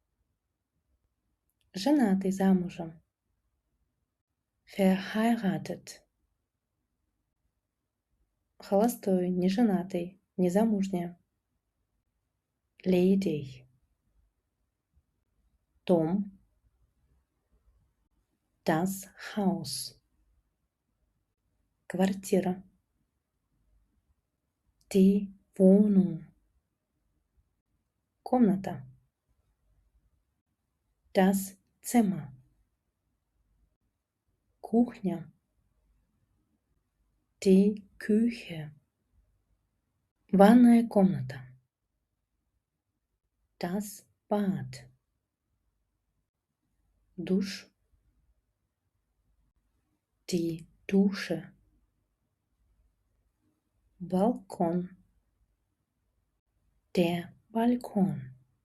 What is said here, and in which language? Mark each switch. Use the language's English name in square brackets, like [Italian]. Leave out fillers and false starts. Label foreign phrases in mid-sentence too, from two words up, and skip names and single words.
[Russian] Женатый, замужем. Verheiratet. Холостой, неженатый, незамужняя. [German] Ledig. Дом. Das Haus. Квартира. Die Wohnung. Комната. Das Zimmer. Кухня. Die Küche. [Russian] Ванная комната. [German] Das Bad. Душ. Die Dusche. Balkon. Der Balkon.